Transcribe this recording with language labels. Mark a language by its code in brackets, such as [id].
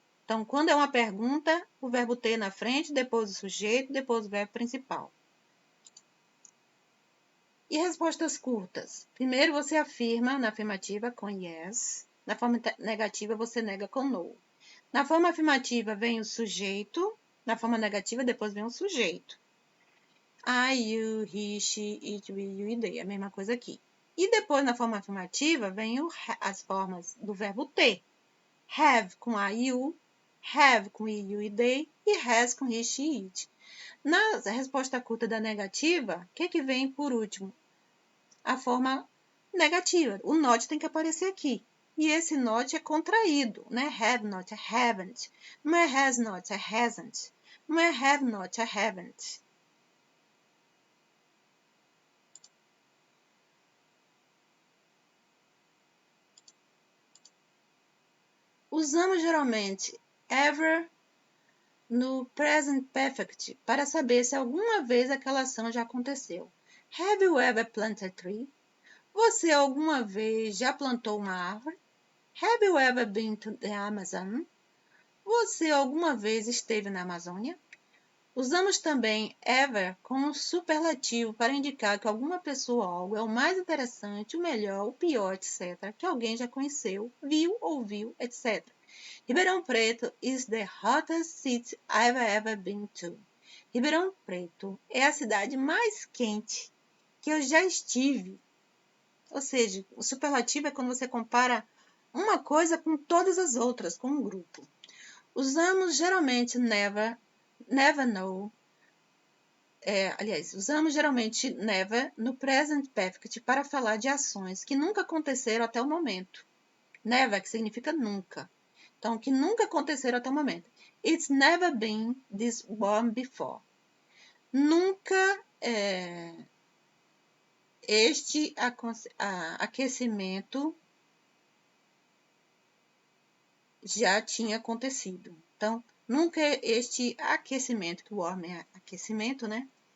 [pt] Então, quando é uma pergunta, o verbo ter na frente, depois o sujeito, depois o verbo principal. E respostas curtas? Primeiro você afirma na afirmativa com yes. Na forma negativa você nega com no. Na forma afirmativa vem o sujeito. Na forma negativa depois vem o sujeito. [en] I, you, he, she, it, we, you e they. [pt] A mesma coisa aqui. E depois na forma afirmativa vem as formas do verbo ter. [en] Have com I, you. Have com he, you e they. [pt] E has com he, she, it. Na resposta curta da negativa, o que vem por último? A forma negativa. O not tem que aparecer aqui. E esse not é contraído, né? [en] Have not, haven't. [pt] Não é [en] has not, hasn't. [pt] Não é [en] have not, haven't. [pt] Usamos geralmente ever no present perfect para saber se alguma vez aquela ação já aconteceu. [en] Have you ever planted a tree? [pt] Você alguma vez já plantou uma árvore? [en] Have you ever been to the Amazon? [pt] Você alguma vez esteve na Amazônia? Usamos também ever com superlativo para indicar que alguma pessoa ou algo é o mais interessante, o melhor, o pior, etc., que alguém já conheceu, viu, ouviu, etc. [en] Ribeirão Preto is the hottest city I've ever been to. [pt] Ribeirão Preto é a cidade mais quente que eu já estive. Ou seja, o superlativo é quando você compara uma coisa com todas as outras, com um grupo. Usamos geralmente never know. Usamos geralmente never no present perfect para falar de ações que nunca aconteceram até o momento. Never, que significa nunca. Então, que nunca aconteceram até o momento. [en] It's never been this warm before. [pt] Nunca este aquecimento já tinha acontecido. Então, nunca este aquecimento, que o warm é aquecimento, né?